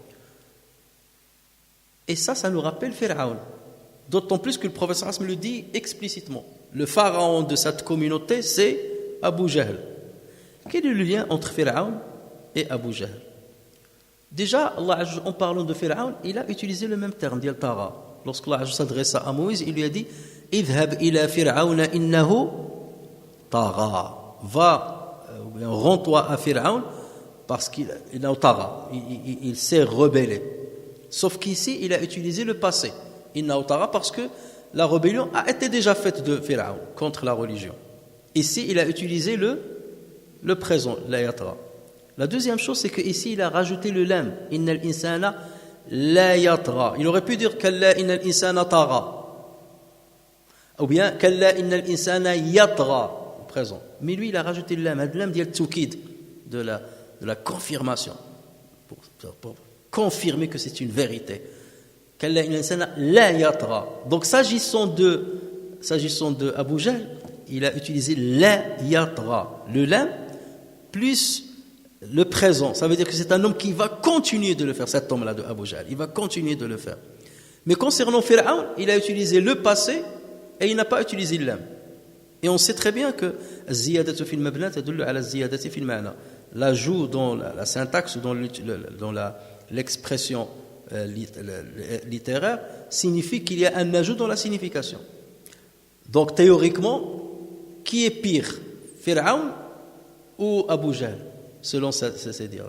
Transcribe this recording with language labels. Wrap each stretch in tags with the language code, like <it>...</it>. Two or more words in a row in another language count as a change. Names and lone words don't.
<fr>Et ça nous rappelle Pharaon, d'autant plus que le prophète</fr> <ar>صلى الله عليه وسلم</ar> <fr>le dit explicitement. Le pharaon de cette communauté, c'est Abu Jahl. Quel est le lien entre Pharaon et Abu Jahl? Déjà, Allah, en parlant de Pharaon, il a utilisé le même terme, Dial Tara. Lorsqu'Allah s'adresse à Moïse, il lui a dit</fr> <ar>اذهب إلى فرعون إنه طغى.</ar> <fr>Rends-toi à Pharaon parce qu'il s'est rebellé. Sauf qu'ici, il a utilisé le passé.</fr> <ar>إنه طغى</ar> <fr>parce que la rébellion a été déjà faite de Pharaon contre la religion. Ici, il a utilisé le présent,</fr> <ar>ليطغى.</ar> <fr>La deuxième chose, c'est qu'ici, il a rajouté le lam.</fr> <ar>إن الإنسان ليطغى.</ar> <fr>Il aurait pu dire</fr> <ar>كلا إن الإنسان طغى.</ar> <fr>Ou bien</fr> <ar>كلا إن الإنسان يطغى,</ar> <fr>au présent. Mais lui, il a rajouté le lam. Le lam dit al-tukid, de la confirmation. Pour confirmer que c'est une vérité.</fr> <ar>كلا إن الإنسان ليطغى.</ar> <fr>Donc, s'agissant de Abu Jahl, il a utilisé</fr> <ar>ليطغى.</ar> <fr>Le lam plus le présent, ça veut dire que c'est un homme qui va continuer de le faire, cet homme-là de Abu Jahl, il va continuer de le faire. Mais concernant Pharaon, il a utilisé le passé et il n'a pas utilisé l'âme. Et on sait très bien que</fr> <ar>زيادة في المبنى تدل على زيادة في المعنى.</ar> <fr>L'ajout dans la syntaxe ou dans l'expression littéraire signifie qu'il y a un ajout dans la signification. Donc théoriquement, qui est pire, Pharaon ou Abu Jahl, selon ces dires-là?</fr>